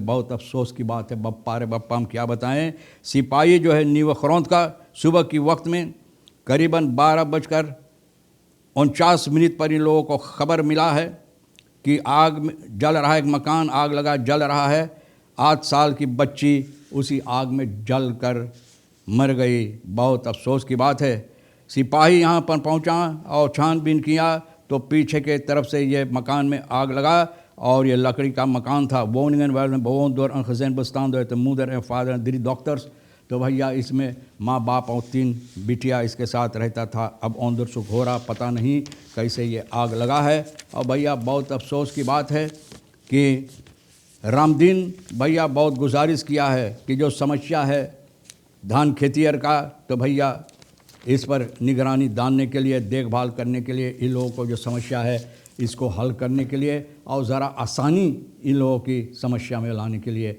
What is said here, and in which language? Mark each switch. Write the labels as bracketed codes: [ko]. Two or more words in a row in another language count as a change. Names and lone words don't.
[hi] बहुत अफसोस की बात है बप्पा रे बप्पा, हम क्या बताएं। सिपाही जो है नीवखरौंद का सुबह की वक्त में करीबन 12:49 पर इन लोगों को खबर मिला है कि आग में जल रहा है, एक मकान आग लगा जल रहा है। 8 साल की बच्ची उसी आग में जल कर मर गई। बहुत अफसोस की बात है। सिपाही यहाँ पर पहुँचा और छानबीन किया तो पीछे के तरफ से ये मकान में आग लगा और ये लकड़ी का मकान था। [nl] woningen werden bewoond door een gezin bestaande uit een moeder en vader en 3 dochters। [hi] तो भैया इसमें माँ बाप और 3 बिटिया इसके साथ रहता था। अब onderzoek हो रहा, पता नहीं कैसे ये आग लगा है। और भैया बहुत अफसोस की बात है कि रामदीन भैया बहुत गुजारिश किया है कि जो समस्या है धान खेतियर का, तो भैया इस पर निगरानी डालने के लिए, देखभाल करने के लिए, इन लोगों को जो समस्या है इसको हल करने के लिए और ज़रा आसानी इन लोगों की समस्या में लाने के लिए।